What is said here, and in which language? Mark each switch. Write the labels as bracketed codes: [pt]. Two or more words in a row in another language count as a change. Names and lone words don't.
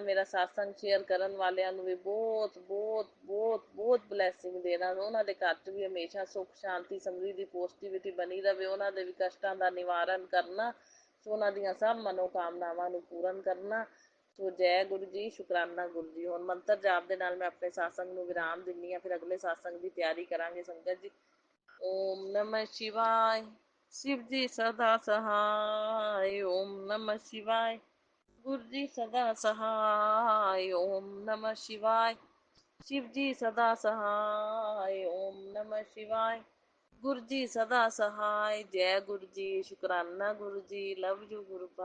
[pa] ਮੇਰਾ ਸਤਸੰਗ ਸ਼ੇਅਰ ਕਰਨ ਵਾਲਿਆਂ ਨੂੰ ਵੀ ਬਹੁਤ ਬਹੁਤ ਬਹੁਤ ਬਹੁਤ ਬਲੈਸਿੰਗ ਦੇਣਾ, ਉਹਨਾਂ ਦੇ ਘਰ 'ਚ ਵੀ ਹਮੇਸ਼ਾ ਸੁੱਖ ਸ਼ਾਂਤੀ ਸਮਰਿੱਧੀ ਪੋਜ਼ਿਟਿਵਿਟੀ ਬਣੀ ਰਵੇ, ਉਹਨਾਂ ਦੇ ਵੀ ਕਸ਼ਟਾਂ ਦਾ ਨਿਵਾਰਨ ਕਰਨਾ, ਸੋ ਉਹਨਾਂ ਦੀਆਂ ਸਭ ਮਨੋਕਾਮਨਾਵਾਂ ਨੂੰ ਪੂਰਨ ਕਰਨਾ। ਸੋ ਜੈ ਗੁਰੂ ਜੀ, ਸ਼ੁਕਰਾਨਾ ਗੁਰੂ ਜੀ। ਹੁਣ ਮੰਤਰ ਜਾਪ ਦੇ ਨਾਲ ਮੈਂ ਆਪਣੇ ਸਤਸੰਗ ਨੂੰ ਵਿਰਾਮ ਦਿੰਦੀ ਹਾਂ, ਫਿਰ ਅਗਲੇ ਸਤਸੰਗ ਦੀ ਤਿਆਰੀ ਕਰਾਂਗੇ ਸੰਗਤ ਜੀ। [hi] ओम नमः शिवाय। शिव जी सदा सहाय, ओम नमः शिवाय। गुरु जी सदा सहाय, ओम नमः शिवाय। शिव जी सदा सहाय, ओम नमः शिवाय। गुरु जी सदा सहाय। जय गुरु जी, शुकराना गुरु जी, [en] love you [hi] गुरु पा।